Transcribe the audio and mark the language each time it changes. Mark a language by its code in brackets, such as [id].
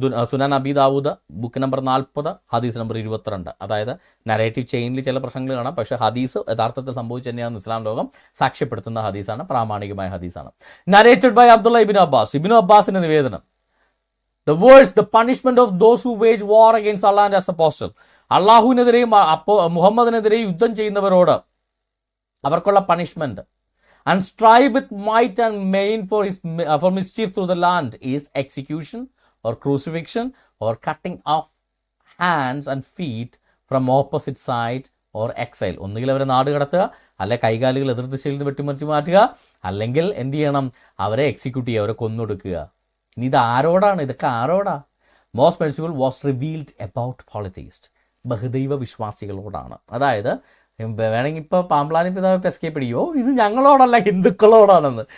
[ml] സുനാൻ Abi Dawood book number 40 ഹദീസ് number 22. അതായത് narrative ചെയിനിൽ ചില പ്രശ്നങ്ങൾ കാണാം, പക്ഷേ ഹദീസ് യഥാർത്ഥത്തിൽ സംഭവിച്ചു തന്നെയാണ് ഇസ്ലാം ലോകം സാക്ഷ്യപ്പെടുത്തുന്ന ഹദീസാണ്, പ്രാമാണികമായ ഹദീസാണ്. [en] Narrated by Abdullah Ibn Abbas. [ml] Ibnu അബ്ബാസിന്റെ നിവേദനം, [en] the worst, the punishment of those who wage war against Allah and his apostle. [ml] അള്ളാഹുവിനെതിരെയും മുഹമ്മദിനെതിരെയും യുദ്ധം ചെയ്യുന്നവരോട് അവർക്കുള്ള punishment [en] and strive with might and main for mischief through the land is execution or crucifixion or cutting off hands and feet from opposite side or exile. [ml] ഒന്നുകിൽ അവരെ നാട് കടത്തുക, അല്ലെ കൈകാലുകൾ എതിർ ദിശയിൽ നിന്ന് വെട്ടിമറിച്ച് മാറ്റുക, അല്ലെങ്കിൽ എന്ത് ചെയ്യണം, അവരെ എക്സിക്യൂട്ട് ചെയ്യുക, അവരെ കൊന്നൊടുക്കുക. ഇനി ഇത് ആരോടാണ്? ഇതൊക്കെ ആരോടാ? [en] most merciful was revealed about polytheist, [ml] ബഹുദൈവ വിശ്വാസികളോടാണ്. അതായത് വേണമെങ്കിൽ ഇപ്പോൾ പാമ്പ്ലാനി പിതാവ് എസ്കേപ്പ് പിടിക്കുമോ, ഇത് ഞങ്ങളോടല്ല ഹിന്ദുക്കളോടാണെന്ന്.